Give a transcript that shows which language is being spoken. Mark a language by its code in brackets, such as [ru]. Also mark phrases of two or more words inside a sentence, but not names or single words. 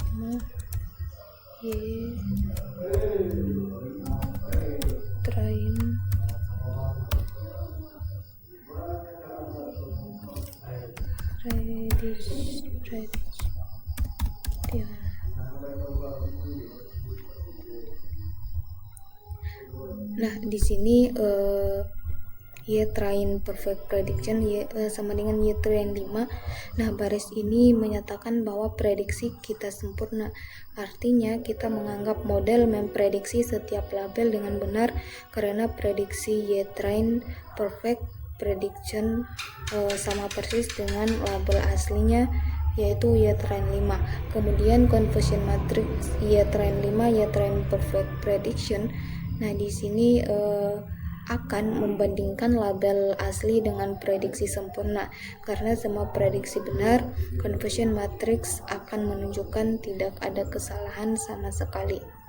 [en] Y train prediction. [id] Nah, di sini [en] Y train perfect prediction [id] sama dengan Y train 5. Nah, baris ini menyatakan bahwa prediksi kita sempurna. Artinya kita menganggap model memprediksi setiap label dengan benar karena prediksi [en] Y train perfect prediction [id] sama persis dengan label aslinya yaitu Y train 5. [en] Kemudian confusion matrix Y train 5 Y train perfect prediction. [id] Nah, di sini akan membandingkan label asli dengan prediksi sempurna. Karena semua prediksi benar, [en] confusion matrix [id] akan menunjukkan tidak ada kesalahan sama sekali.